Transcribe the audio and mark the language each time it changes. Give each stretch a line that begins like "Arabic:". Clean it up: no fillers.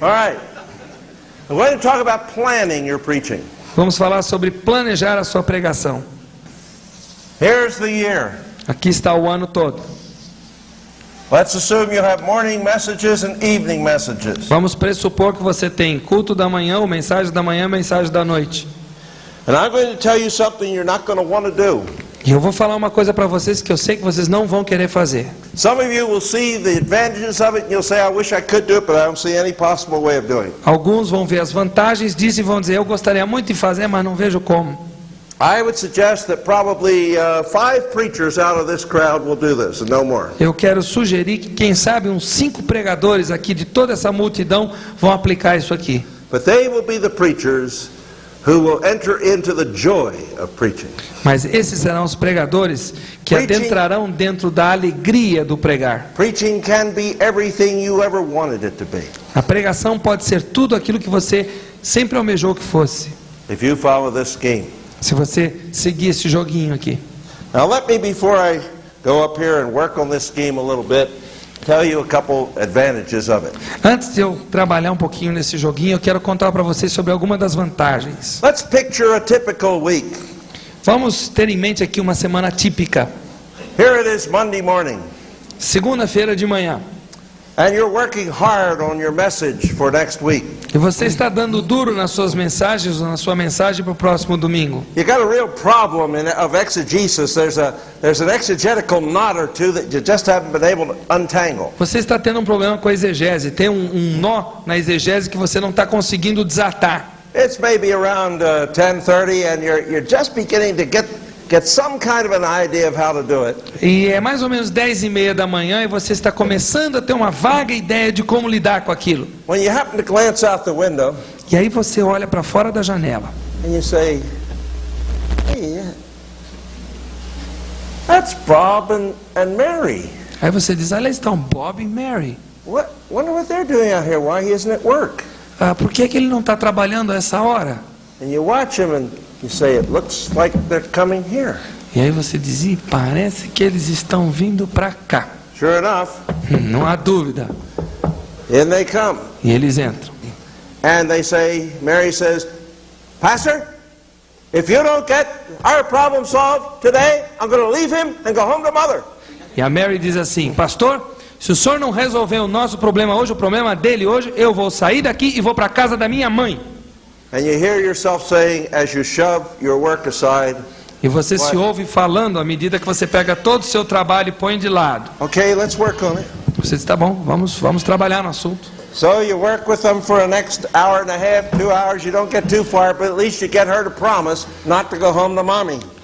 English: All right. We're going to talk about planning your preaching.
Portuguese: Vamos falar sobre planejar a sua pregação.
English: Here's the year.
Portuguese: Aqui está o ano todo.
English: Let's assume you have morning messages and evening messages.
Portuguese: Vamos pressupor que você tem culto da manhã, ou mensagem da manhã, mensagem da noite.
English: And I'm going to tell you something you're not going to want to do.
Portuguese: E eu vou falar uma coisa para vocês que eu sei que vocês não vão querer fazer.
English: Some of you will see the advantages of it and you'll say, I wish I could do it, but I don't see any possible way of doing it.
Portuguese: Alguns vão ver as vantagens disso e vão dizer, eu gostaria muito de fazer, mas não vejo como.
English: I would suggest that probably 5 preachers out of this crowd will do this, and no more.
Portuguese: Eu quero sugerir que, quem sabe, uns 5 pregadores aqui de toda essa multidão vão aplicar isso aqui.
English: But they will be the preachers who will enter into the joy of preaching.
Portuguese: Mas esses serão os pregadores que adentrarão dentro da alegria do pregar.
English: Preaching can be everything you ever wanted it to be.
Portuguese: A pregação pode ser tudo aquilo que você sempre almejou que fosse,
English: If you follow this scheme.
Portuguese: se você seguir esse joguinho aqui.
English: Now let me, before I go up here and work on this scheme a little bit, tell you a couple advantages of it.
Portuguese: Antes de eu trabalhar um pouquinho nesse joguinho, eu quero contar para vocês sobre algumas das vantagens.
English: Let's picture a typical week.
Portuguese: Vamos ter em mente aqui uma semana típica.
English: Here it is Monday morning,
Portuguese: Segunda-feira de manhã.
English: and you're working hard on your message for next week.
Portuguese: E você está dando duro nas suas mensagens, ou na sua mensagem para o próximo domingo.
English: You got a real problem of exegesis. There's an exegetical knot or two that you just haven't been able to untangle.
Portuguese: Você está tendo um problema com a exegese. Tem um nó na exegese que você não está conseguindo desatar.
English: It's maybe around 10:30, and you're just beginning to get some kind of an idea of how to do it.
Portuguese: E é mais ou menos 10:30 da manhã e você está começando a ter uma vaga ideia de como lidar com aquilo.
English: When you happen to glance out the window,
Portuguese: E aí você olha para fora da janela.
English: and you say, "Hey, that's Bob and Mary.
Portuguese: Aí você diz, olha, estão Bob e Mary.
English: Wonder what they're doing out here. Why he isn't at work?"
Portuguese: Por que ele não está trabalhando a essa hora?
English: And you watch him, and you say, "It looks like they're coming here."
Portuguese: E aí você diz, parece que eles estão vindo para cá.
English: Sure enough,
Portuguese: Não há dúvida.
English: in they come.
Portuguese: E eles entram.
English: And they say, Mary says, "Pastor, if you don't get our problem solved today, I'm going to leave him and go home to mother."
Portuguese: E a Mary diz assim, pastor, se o senhor não resolver o nosso problema hoje, o problema dele hoje, eu vou sair daqui e vou para a casa da minha mãe.
English: And you hear yourself saying, as you shove your work aside,
Portuguese: E você se ouve falando à medida que você pega todo o seu trabalho e põe de lado.
English: "Okay, let's work on it."
Portuguese: Você diz, tá bom, vamos trabalhar no assunto.
English: So you work with them for the next hour and a half, 2 hours. You don't get too far, but at least you get her to promise not to go home to mommy.